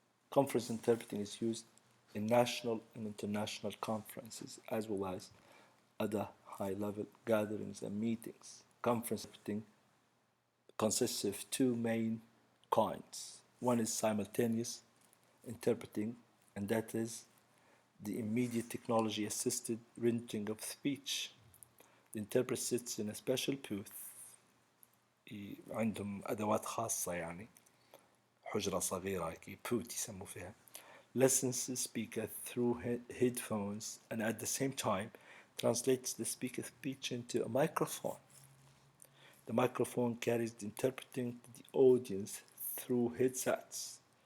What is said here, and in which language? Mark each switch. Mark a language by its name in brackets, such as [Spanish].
[English] Conference interpreting is used in national and international conferences as well as other high-level gatherings and meetings. Conference interpreting consists of two main kinds. One is simultaneous interpreting, and that is the immediate technology-assisted rendering of speech. The interpreter sits in a special booth. [Arabic] عندهم أدوات خاصة يعني حجرة صغيرة هيك booth يسموا فيها. [English] Listens to the speaker through headphones and at the same time translates the speaker's speech into a microphone. The microphone carries the interpreting to the audience through headsets.